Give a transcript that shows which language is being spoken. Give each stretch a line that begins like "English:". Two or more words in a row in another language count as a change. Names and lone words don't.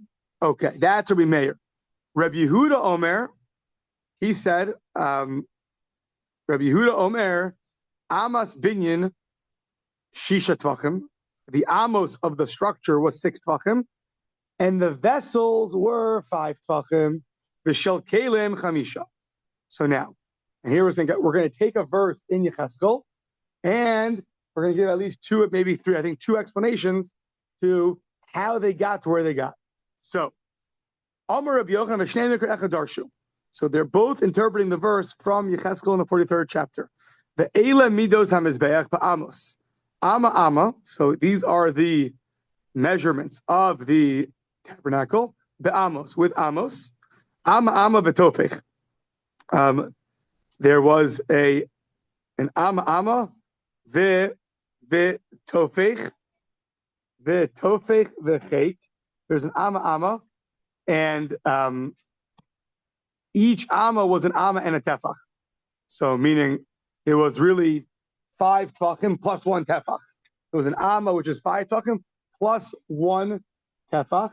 English: Okay, that's Rabbi Meir.
Hebrew: רבי יהודה אומר, he said, רבי יהודה אומר, אמת בנין ששה טפחים.
English: The amos of the structure was 6 tachim, and the vessels were 5 tachim.
Hebrew: ושל כלים חמשה.
English: So now, and here we're going to take a verse in Yecheskel, and we're going to give at least 2, maybe 3, I think 2 explanations to how they got to where they got. So,
Hebrew: אמר רבי יוחנן ושני מקרא אחד דרשו.
English: So they're both interpreting the verse from Yecheskel in the 43rd chapter.
Hebrew: The אלה מדות המזבח באמות. Ama.
English: So these are the measurements of the tabernacle. Be'amos, with amos.
Hebrew: אמה בטפח.
English: There was an
Hebrew: אמה טפח וחק.
English: There's an ama, and each ama was an ama and a tefach. So meaning it was really 5 tefachim plus 1 tefach. It was an amma, which is 5 tefachim plus 1 tefach.